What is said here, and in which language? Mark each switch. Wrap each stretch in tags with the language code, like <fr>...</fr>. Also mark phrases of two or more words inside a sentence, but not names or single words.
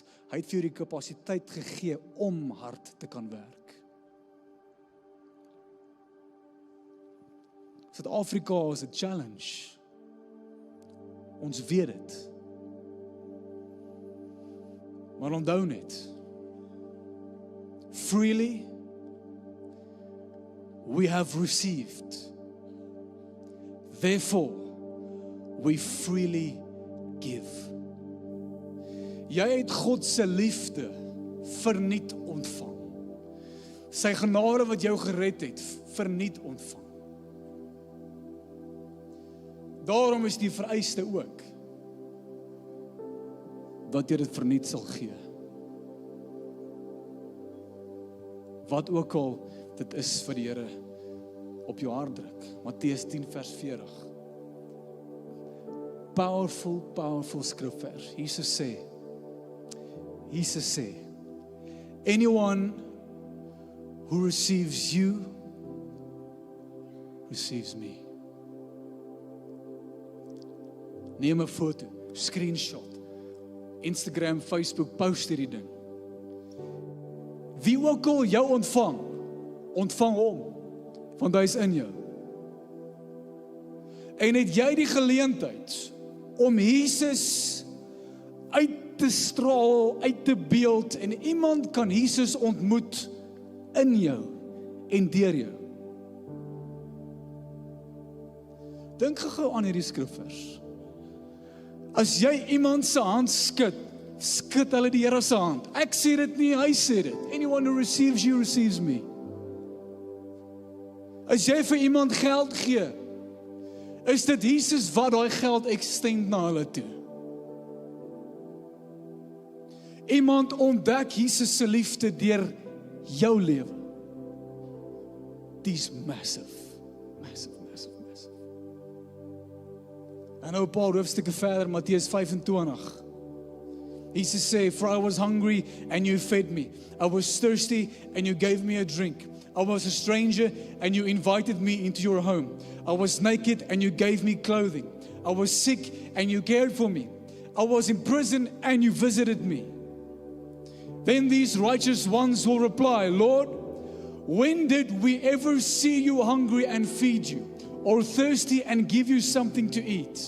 <af>Hy het vir jou die kapasiteit gegee om hard te kan werk. Suid-Afrika is 'n challenge. Ons weet dit. Maar onthou net,</af> <en>freely we have received. Therefore, we freely give.</en> <af>Jy het God se liefde verniet ontvang. Sy genade wat jou gered het, verniet ontvang. Daarom is die vereiste ook dat jy dit verniet sal gee. Wat ook al dit is vir die Here op jou hart druk. Matteus 10 vers 40. Powerful skrifvers. Jesus sê,</af> <en>anyone who receives you, receives me.</en> <af>Neem 'n foto, screenshot, Instagram, Facebook, post hierdie ding. Wie ook al jou ontvang hom, want hy is in jou. En het jy die geleentheid om Jesus uit te straal, uit te beeld, en iemand kan Jesus ontmoet in jou en deur jou. Dink gou aan hierdie skrifvers. As jy iemand se hand skud hulle die Here se hand. Ek sê dit nie, hy sê dit.</af> <en>Anyone who receives you, receives me.</en> <af>As jy vir iemand geld gee, is dit Jesus wat daai geld extend na hulle toe. Iemand ontdek Jesus se liefde deur jou lewe. Dis massive. En nou 'n paar hoofstukke verder, Matteus 25. Jesus sê,</af> <en>"For I was hungry and you fed me. I was thirsty and you gave me a drink. I was a stranger and you invited me into your home. I was naked and you gave me clothing. I was sick and you cared for me. I was in prison and you visited me." Then these righteous ones will reply, "Lord, when did we ever see you hungry and feed you, or thirsty and give you something to eat?</en>